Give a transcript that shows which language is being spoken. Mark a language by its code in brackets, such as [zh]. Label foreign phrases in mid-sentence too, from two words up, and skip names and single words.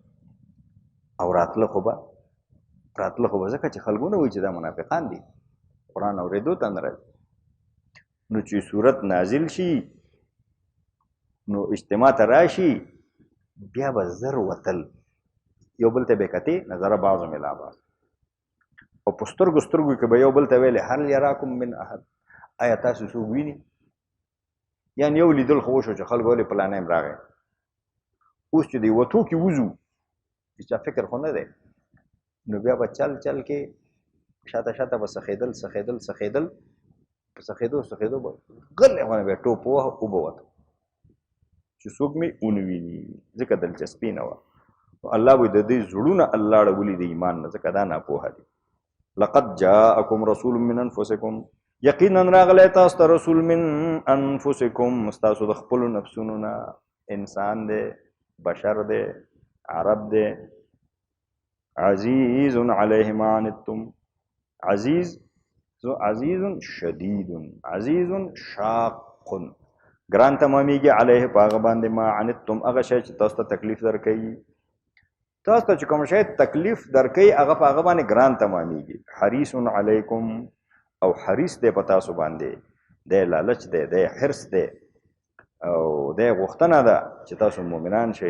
[ps] او راتله خو به ځکه چې خلکو نه وایي چې دا منافقان دي قرآن اورېدو ته نه راځي نو چې صورت نازل شي نو اجتماع ته راشي بیا به زر وتل یو بل ته به کتې [ar] نظر بعضهم الی بعض [ps] او په سترګو کې به یو بل ته ویلې [ar] هل یراکم من احد [ps] آیا تاسو څوک ویني یعنې یو لیدل خو وشو چې خلکو ولې پلانی هم راغی اوس چې دی وتو کې وځو چا فکر خو نه دی نو بیا به چل کې شاته به سخېدل په سخېدو به غلې غونې به ټوپ ووهه اوبه وته چې څوک مې ونه ویني ځکه دلچسپي نه وه نو الله وایي د دې زړونه الله اړولي د ایمان نه ځکه دا ناپوهه دي [ar] لقد جاءکم رسول من انفسکم [ps] یقینا راغلی تاسو ته [ar] رسول من انفسکم [ps] ستاسو د خپلو نفسونو نه انسان دی بشر دی عرب دی [ar] عزیز علیه ما عنتم [ps] عزیز عزیز شدید عزیز شاق ګران تمامیږي علیه په هغه باندې [ar] ما عنتم [ps] هغه شی چې تاسو ته تکلیف درکوي تاسو ته چې کوم شی تکلیف درکوي هغه په هغه باندې ګران تمامیږي [ar] حریص علیکم [ps] او حریص دی په تاسو باندې دی لالچ دی دی حرص دی او دی غوښتنه ده چې تاسو مؤمنان شئ